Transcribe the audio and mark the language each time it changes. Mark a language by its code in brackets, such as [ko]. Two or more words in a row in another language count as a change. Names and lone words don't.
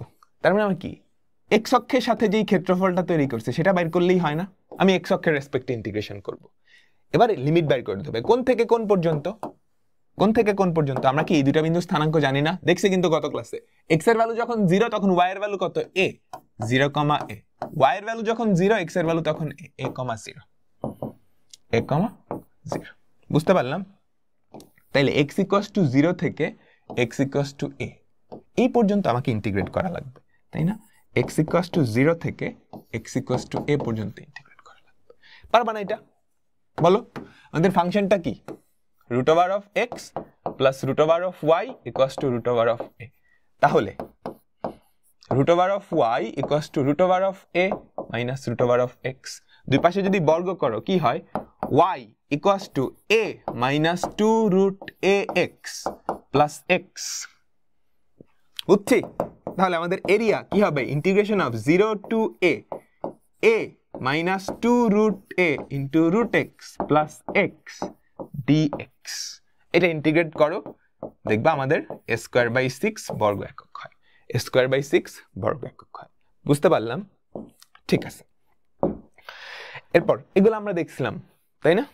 [bn] তার মানে আমার কি, x অক্ষের সাথে যেই ক্ষেত্রফলটা তৈরি করছে সেটা বের করলেই হয় না? আমি x অক্ষের রেসপেক্টে ইন্টিগ্রেশন করব। এবারে লিমিট বের করে দিতে হবে। কোন থেকে কোন পর্যন্ত? কোন থেকে কোন পর্যন্ত? আমরা কি এই দুইটা বিন্দু স্থানাঙ্ক জানি না? দেখছি কিন্তু গত ক্লাসে। x এর ভ্যালু যখন 0 তখন y এর ভ্যালু কত? a, 0, a। y এর ভ্যালু যখন 0, x এর ভ্যালু তখন a, 0, a, 0। বুঝতে পারলাম? তাইলে x = 0 থেকে x = a, এই পর্যন্ত আমাকে ইন্টিগ্রেট করা লাগবে, তাই না? x = 0 থেকে x = a পর্যন্ত ইন্টিগ্রেট করা লাগবে। পারবা না এটা? বলো, আমাদের ফাংশনটা কি? √(x + √(y) = √(a)। তাহলে √(y) = √(a - √(x)। দুই পাশে যদি বর্গ করো কি হয়? y = a - 2√ax + x। বুঝছি? তাহলে আমাদের এরিয়া কি হবে? [en] integration of 0 to [bn] a - 2√a × √x + x dx। এটা ইন্টিগ্রেট করো, দেখবা আমাদের a²/6 বর্গ একক হয়, a²/6 বর্গ একক হয়। বুঝতে পারলাম? ঠিক আছে। এরপর এগুলো আমরা দেখছিলাম, তাই না?